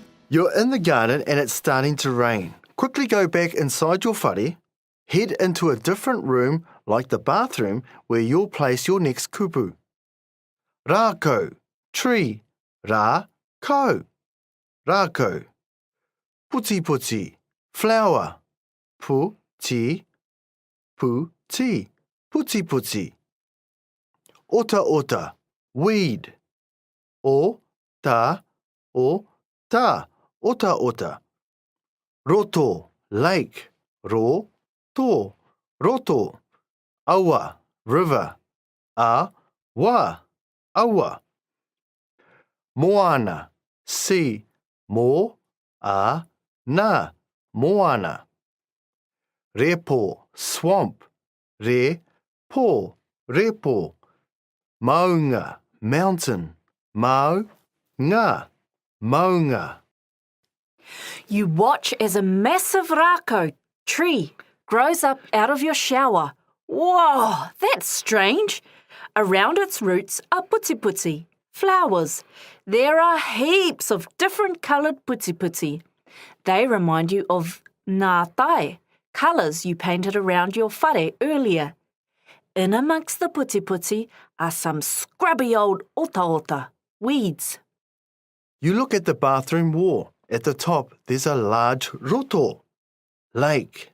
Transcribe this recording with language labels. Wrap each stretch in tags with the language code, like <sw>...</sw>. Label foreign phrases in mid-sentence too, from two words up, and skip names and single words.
<en>You're in the garden and it's starting to rain. Quickly go back inside your whare, head into a different room like the bathroom where you'll place your next kupu.</en> <mi>Rākau, tree, rā, kau. Rākau. Puti puti, flower. Puti, puti, puti puti. Ota ota, weed. Ota, ota, ota ota. Roto, lake. Roto, roto. Awa, river. Awa, awa. Moana, sea. Moana, moana. Repo, swamp. Repo, repo. Maunga, mountain. Maunga, maunga.</mi> <en>You watch as a massive rākau tree grows up out of your shower. Whoa, that's strange. Around its roots are puti-puti, flowers. There are heaps of different coloured puti-puti. They remind you of</en> <mi>ngā tai,</mi> <en>colours you painted around your whare earlier. In amongst the puti-puti are some scrubby old ota-ota, weeds. You look at the bathroom wall. At the top, there's a large roto, lake.</en>